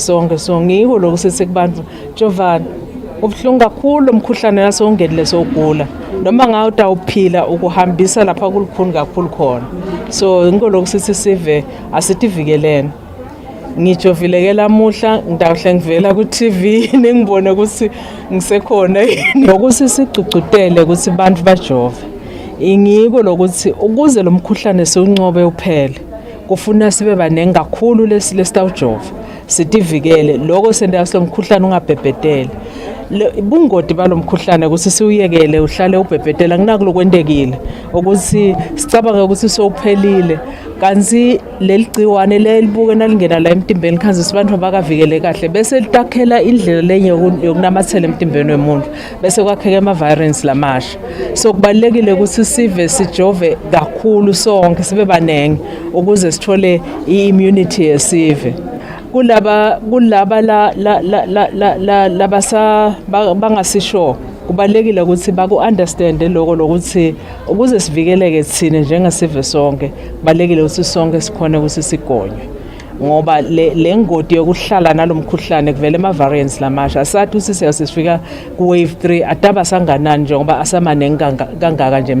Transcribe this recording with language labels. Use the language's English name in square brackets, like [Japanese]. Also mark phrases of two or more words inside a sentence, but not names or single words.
[Swati] sonke so ngiko lokuthi sekubantu jovani ubhlungu kakhulu umkhuhlane nasongenile sogula noma ngawo utawuphila ukuhambisa lapha kulukhuni kakhulu khona so ngiko lokuthi sive asitivikelene ngijovile lamuhla ngidawuhle ngivela ku TV ningibone ukuthi ngisekhona nokuthi sicugcutele ukuthi abantu bajove ingiko lokuthi ukuze lo mkhuhlane siuncobe uphele kufuna sibe banengi kakhulu lesitawujova sitivikele lokho sendaslo mkhuhlane ungabhebhetele ubungodi balomkhuhlane ukuthi siuyekele uhlale ubhebhetela kunakulo kwendekile ukuthi sicabanga ukuthi sowuphelile kanzi leligciwane lelibuke nalingena la emtimbeni khanze sibantu abakavikele kahle bese litakhela indlela lenye yokunamathela emtimbeni wemuntu bese kwakheke ama-variants lamasha so kubalekile ukuthi sive sijove kakhulu sonke sibe banengi ukuze sithole i-immunity yesive kulaba bangasisho kubalekile ukuthi baku-understand lokho lokuthi ukuze sivikeleke thina njengesive sonke kubalekile ukuthi sonke sikhona ukuthi sigonywe ngoba le ngodi yokuhlala nalomkhuhlane kuvela ama-variants lamasha asathi ukuthi siyasifika ku-wave 3 ataba sanganani njengoba asamanengi kangaka nje